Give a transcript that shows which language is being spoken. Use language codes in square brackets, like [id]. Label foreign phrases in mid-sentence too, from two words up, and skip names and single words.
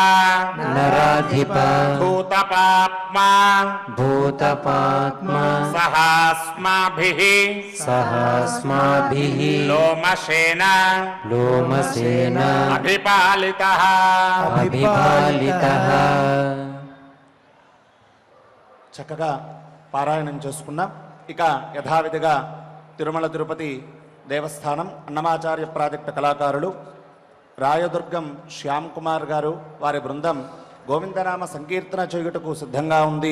[sa] नराधिप भूतपाप्मा भूतपात्मा सहास्माभिः सहस्माभिः लोमशेन लोमसेन अभिपालितः अभिपालितः [te] చక్కగా పారాయణం చేసుకున్నాం. ఇక యథావిధిగా తిరుమల తిరుపతి దేవస్థానం అన్నమాచార్య ప్రాజెక్టు కళాకారులు రాయదుర్గం శ్యామ్ కుమార్ గారు వారి బృందం గోవిందనామ సంకీర్తన చేయుటకు సిద్ధంగా ఉంది.